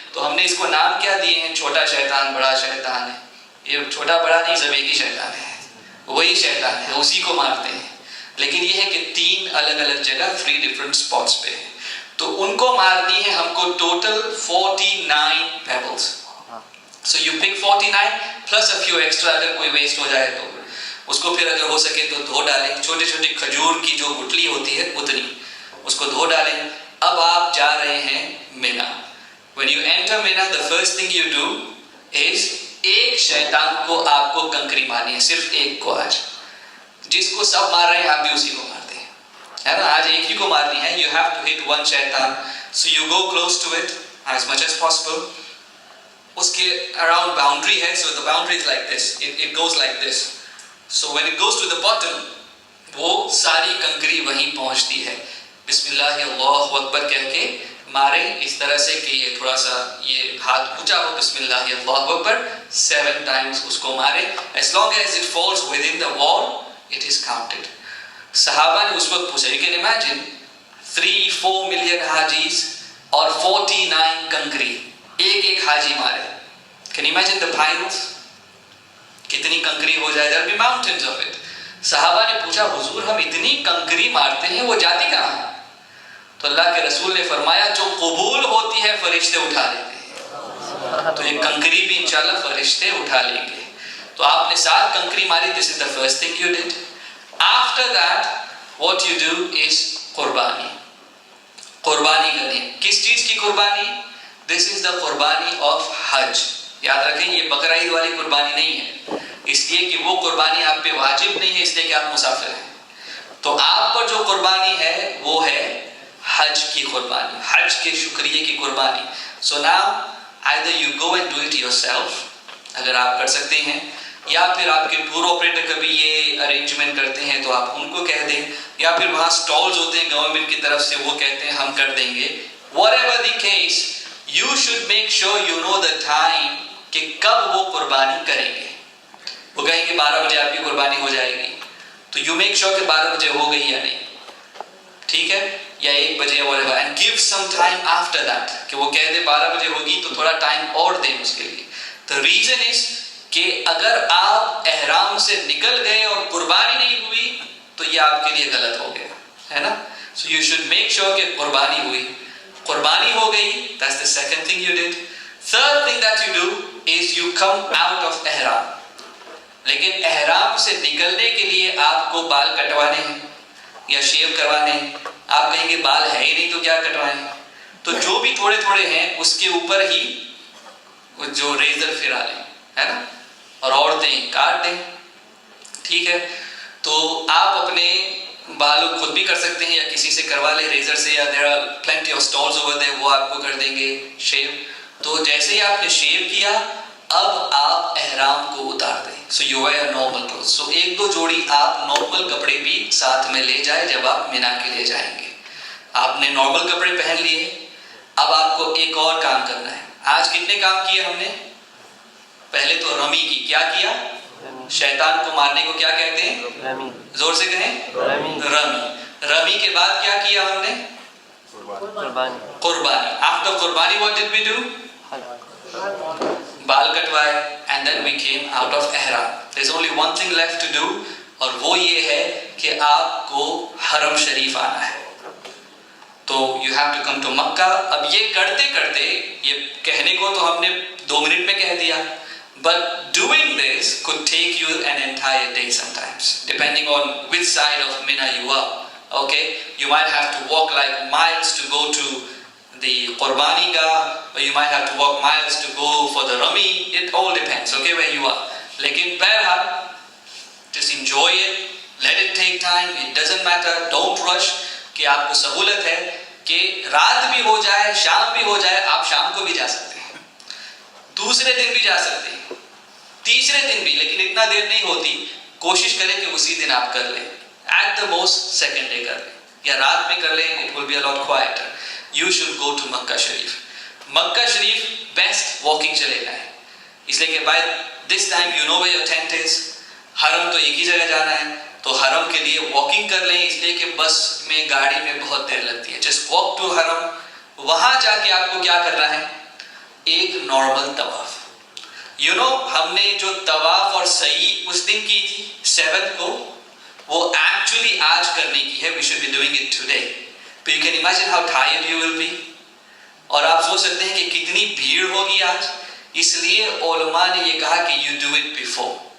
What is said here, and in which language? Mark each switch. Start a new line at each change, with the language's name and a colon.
Urdu: تو ہم نے اس کو نام کیا دیے ہیں؟ چھوٹا شیطان، بڑا شیطان ہے. یہ چھوٹا بڑا نہیں، سب ایک ہی شیطان ہے، وہی شیطان ہے، اسی کو مارتے ہیں. لیکن یہ ہے کہ 3 الگ الگ جگہ 3 ڈفرنٹ اسپاٹس پہ. تو ان کو مارنی ہے ہم کو total 49 payables.
English: So you pick 49 plus a few extra.
Urdu: اگر کوئی ویسٹ ہو جائے تو اس کو پھر اگر ہو سکے تو دھو ڈالیں. چھوٹے چھوٹے کھجور کی جو گٹلی ہوتی ہے اتنی، اس کو دھو ڈالیں. اب آپ جا رہے ہیں مینا.
English: When you enter Mina, the first thing you do is
Urdu: ایک شیطان کو آپ کو کنکری مارنی ہے، صرف ایک کو. آج جس کو سب مار رہے ہیں آپ بھی اسی کو مارتے ہیں، ہے نا. آج ایک ہی کو مارنی ہے.
English: You have to hit one شیطان. So you go close to it as much as possible.
Urdu: اس کے
English: around boundary
Urdu: ہے.
English: So the boundary is like this. It goes like this. So when it goes to the bottom,
Urdu: وہ ساری کنکری وہیں پہنچتی ہے. بسم اللہ اللہ اکبر کہہ کے مارے اس طرح سے کہ یہ تھوڑا سا یہ ہاتھ اونچا ہو. بسم اللہ اللہ اکبر 7 times اس کو مارے.
English: As long as it falls within the wall, it is counted.
Urdu: صحابہ نے اس وقت پوچھا.
English: You can imagine 3-4 million
Urdu: Haji's اور 49 کنکری. ایک حاجی مارے.
English: Can you imagine the piles?
Urdu: کتنی کنکری ہو جائے.
English: There will be mountains of it.
Urdu: صحابہ نے پوچھا حضور ہم اتنی کنکری مارتے ہیں، وہ جاتی کہاں ہے؟ تو اللہ کے رسول نے فرمایا جو قبول ہوتی ہے فرشتے اٹھا لیتے ہیں. تو یہ کنکری بھی انشاءاللہ فرشتے اٹھا لیں گے. تو آپ نے 7 کنکری ماری.
English: This is the first thing you did. After that what you do is قربانی.
Urdu: قربانی کریں. کس چیز کی قربانی؟
English: This is the قربانی of Hajj.
Urdu: یاد رکھیں یہ بقرہ عید والی قربانی نہیں ہے، اس لیے کہ وہ قربانی آپ پہ واجب نہیں ہے، اس لیے کہ آپ مسافر ہیں. تو آپ پر جو قربانی ہے وہ ہے حج کی قربانی، حج کے شکریہ کی قربانی.
English: So now either you go and do it yourself
Urdu: اگر آپ کر سکتے ہیں، یا پھر آپ کے ٹور آپریٹر کبھی یہ ارینجمنٹ کرتے ہیں تو آپ ان کو کہہ دیں, یا پھر وہاں سٹالز ہوتے ہیں گورنمنٹ کی طرف سے, وہ کہتے ہیں ہم کر دیں گے.
English: whatever the case, you should make sure you know the time
Urdu: کہ کب وہ قربانی کریں گے. وہ کہیں گے 12 بجے آپ کی قربانی ہو جائے گی, تو
English: you make sure
Urdu: کہ 12 بجے ہو گئی یا نہیں, ٹھیک ہے, یا 1 بجے whatever,
English: and give some time after that
Urdu: کہ وہ کہہ دے 12 بجے ہوگی تو تھوڑا ٹائم اور دیں اس کے لیے.
English: The reason is
Urdu: کہ اگر آپ احرام سے نکل گئے اور قربانی نہیں ہوئی تو یہ آپ کے لیے غلط ہو گیا ہے نا.
English: So you should make sure
Urdu: کہ قربانی ہوئی, قربانی ہو گئی,
English: that's the second thing you did. Third thing that you do is you come out of احرام.
Urdu: لیکن احرام سے نکلنے کے لیے آپ کو بال کٹوانے ہیں یا شیو کروانے ہیں. آپ کہیں گے بال ہے ہی نہیں تو کیا کٹوائیں, تو جو بھی تھوڑے تھوڑے ہیں اس کے اوپر ہی جو ریزر پھرا لیں ہے نا, اور عورتیں کاٹ دیں, ٹھیک ہے. تو آپ اپنے بالوں خود بھی کر سکتے ہیں یا کسی سے کروا لیں ریزر سے, یا
English: there are plenty of stalls over there,
Urdu: وہ آپ کو کر دیں گے شیو. تو جیسے ہی آپ نے شیو کیا اب آپ احرام کو اتار دیں.
English: So you wear normal clothes.
Urdu: So 1-2 جوڑی آپ نارمل کپڑے بھی ساتھ میں لے جائیں جب آپ مینا کے لیے جائیں گے. آپ نے نارمل کپڑے پہن لیے, اب آپ کو ایک اور کام کرنا ہے. آج کتنے کام کیے ہم نے؟ پہلے تو رمی کی, کیا کیا؟ شیطان کو مارنے کو کیا کہتے ہیں؟ زور سے کہیں, رمی. رمی کے بعد کیا کیا ہم نے؟ قربانی.
English: After قربانی what did we do?
Urdu: Ball کٹوائے,
English: and then we came out of احرام. There's only one thing left to do,
Urdu: اور وہ یہ ہے کہ آپ کو حرم شریف آنا ہے.
English: تو you have to come to Mecca.
Urdu: اب یہ کرتے کرتے, یہ کہنے کو تو ہم نے 2 منٹ میں کہہ دیا,
English: but doing this could take you an entire day sometimes, depending on which side of Mina you are. Okay, you might have to walk like miles to go to the Qurbani Gah, or you might have to walk miles to go for the Rami. It all depends, okay, where you are.
Urdu: Lekin Behar,
English: just enjoy it, let it take time, it doesn't matter, don't rush.
Urdu: کہ آپ کو سہولت ہے کہ رات بھی ہو جائے, شام بھی ہو جائے, آپ شام کو بھی جا سکتے ہیں, دوسرے دن بھی جا سکتے ہیں, تیسرے دن بھی, لیکن اتنا دیر نہیں ہوتی. کوشش کریں کہ اسی دن آپ کر لیں,
English: at the most second day
Urdu: کر لیں, یا رات میں کر لیں,
English: It will be a lot quieter. You should go to Mecca Sharif. Mecca Sharif best walking
Urdu: چلے گا ہے, اس لیے کہ
English: By this time you know where your tent is.
Urdu: حرم تو ایک ہی جگہ جانا ہے, تو حرم کے لیے واکنگ کر لیں, اس لیے کہ بس میں گاڑی میں بہت دیر لگتی ہے.
English: Just walk to Haram.
Urdu: وہاں جا کے آپ کو کیا کرنا ہے؟ ایک نارمل طواف. یو نو ہم نے جو طواف اور سعی اس دن کی تھی 7 کو, وہ ایکچولی آج کرنے کی ہے.
English: We should be doing it today. But you can imagine how tired you will be.
Urdu: اور آپ سوچ سکتے ہیں کہ کتنی بھیڑ ہوگی آج. اس لیے علماء نے یہ کہا کہ
English: you do it before.